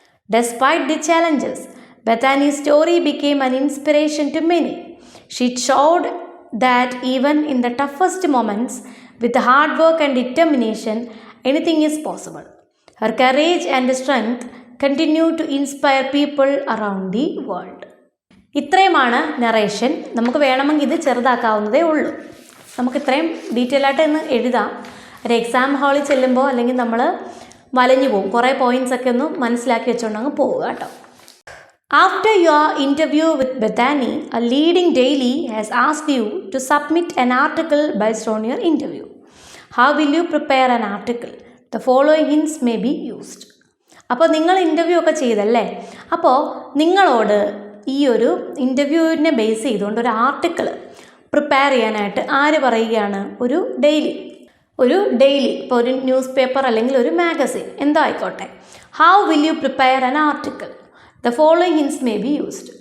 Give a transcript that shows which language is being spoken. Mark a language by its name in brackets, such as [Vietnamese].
[English] Despite the challenges, Bethany's story became an inspiration to many. She showed that even in the toughest moments, with hard work and determination, anything is possible. Her courage and strength continue to inspire people around the world. [Malayalam] ഇത്രയുമാണ് narration. നമുക്ക് വേണമെങ്കിൽ ഇത് ചെറുതാക്കാവുന്നതേ ഉള്ളൂ. നമുക്ക് ഇത്രയും detail ആയിട്ട് ഒന്ന് എഴുതാം. ഒരു എക്സാം ഹാളിൽ ചെല്ലുമ്പോൾ അല്ലെങ്കിൽ നമ്മൾ വലഞ്ഞു പോകും. കുറേ പോയിൻറ്റ്സ് ഒക്കെ ഒന്ന് മനസ്സിലാക്കി വെച്ചുകൊണ്ട് അങ്ങ് പോവുക കേട്ടോ. [English] After your interview with Bethany, a leading daily has asked you to submit an article based on your interview. How will you prepare an article? The following hints may be used. [Malayalam] അപ്പോൾ നിങ്ങൾ interview ഒക്കെ ചെയ്തല്ലേ, അപ്പോൾ നിങ്ങളോട് ഈ ഒരു ഇൻ്റർവ്യൂവിനെ base ചെയ്തുകൊണ്ട് ഒരു ആർട്ടിക്കിൾ പ്രിപ്പയർ ചെയ്യാനായിട്ട് ആര് പറയുകയാണ്? ഒരു ഡെയിലി ഇപ്പോൾ ഒരു ന്യൂസ് പേപ്പർ അല്ലെങ്കിൽ ഒരു മാഗസിൻ എന്തോ ആയിക്കോട്ടെ. [English] How will you prepare an article? The following hints may be used.